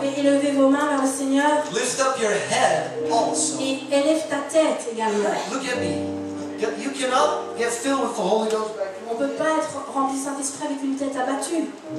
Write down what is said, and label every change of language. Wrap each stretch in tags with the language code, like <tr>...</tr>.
<fr>pouvez élever vos mains vers le Seigneur</fr> <en>Lift up your head also.</en> <fr>et élève ta tête également.</fr> <en>Look at me. You cannot get filled with the Holy Ghost back</en> <fr>On ne peut pas être rempli du Saint-Esprit avec une tête abattue.</fr>